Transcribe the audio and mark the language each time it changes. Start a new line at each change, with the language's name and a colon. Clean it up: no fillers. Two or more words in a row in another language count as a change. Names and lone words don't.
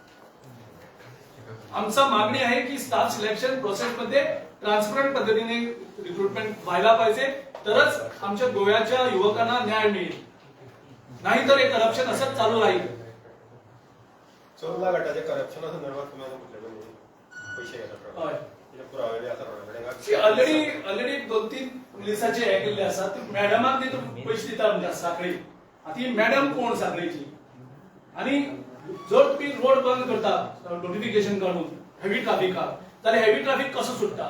Marathi: आमचा मागणी आहे की
English: staff selection process
Marathi: मध्ये ट्रान्सपरंट पद्धतीने रिक्रुटमेंट व्हायला पाहिजे, तरच आमच्या गोव्याच्या युवकांना न्याय मिळेल. नाहीतर हे करप्शन असंच चालू राहील. चोरला गटाच्या करप्शना संदर्भात तुम्ही आता म्हटलं पैसे घेतात.
Konkani: हय. पुरावे बी आसा ऑलरेडी 2-3 पुलिसाचे हे केल्ले आसा. मॅडमाक ती पयशे दिता म्हणजे साखळी. ती मॅडम कोण साखळीची? आणि जर तुम्ही रोड बंद करता नोटिफिकेशन काढून
English: heavy traffic,
Konkani: जाल्यार
English: heavy traffic
Konkani: कसो सुटता?